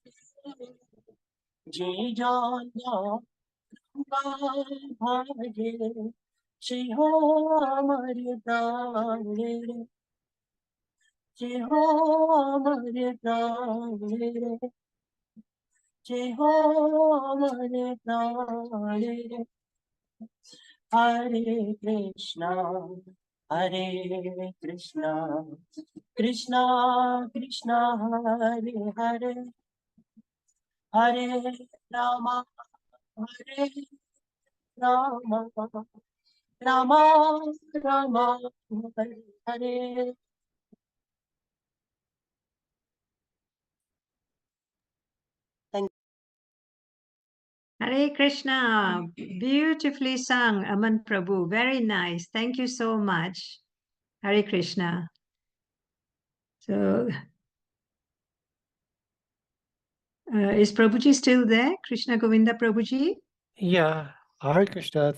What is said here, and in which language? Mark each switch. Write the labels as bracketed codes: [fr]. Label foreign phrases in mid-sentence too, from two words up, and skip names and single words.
[bn] যে জান ভাজে সে হো আমার প্রাণে রে সে হো আমার প্রাণে রে সে হো আমার প্রাণে রে [sa] হরে কৃষ্ণ কৃষ্ণ কৃষ্ণ হরে হরে হরে রাম হরে রাম রাম রাম হরে হরে [en] Hare Krishna, beautifully sung, Aman Prabhu. Very nice. Thank you so much. Hare Krishna. So, is Prabhuji still there? Krishna Govinda Prabhuji? Yeah, Hare Krishna.